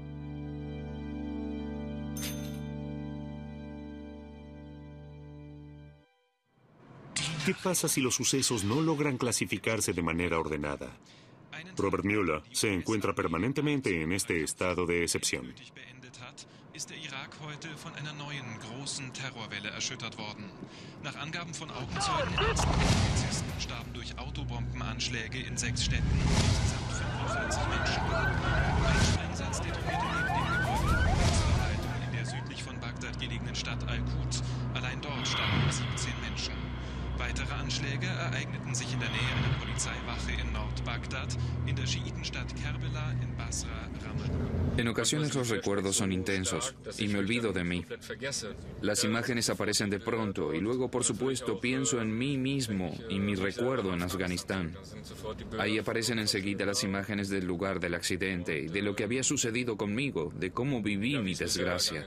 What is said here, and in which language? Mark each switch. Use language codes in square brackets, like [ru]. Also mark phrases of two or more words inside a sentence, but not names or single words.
[es] ¿Qué pasa si los sucesos no logran clasificarse de manera ordenada? Robert Mueller se encuentra permanentemente en este estado de excepción. [de] Ist der Irak heute von einer neuen, großen Terrorwelle erschüttert worden. Nach Angaben von Augenzeugen, Ärzten und Polizisten starben durch Autobombenanschläge in 6 Städten insgesamt 45 Menschen. Ein Sprengsatz detonierte neben Stadt Al-Quds. Allein dort starben 17 Menschen. Weitere Anschläge ereigneten sich in der Nähe einer Polizeiwache in Nord-Bagdad, in der Schiitenstadt Kerbela, in Basra, Ramallah. [es] En ocasiones los recuerdos son intensos y me olvido de mí. Las imágenes aparecen de pronto y luego, por supuesto, pienso en mí mismo y mi recuerdo en Afganistán. Ahí aparecen enseguida las imágenes del lugar del accidente y de lo que había sucedido conmigo, de cómo viví mi desgracia.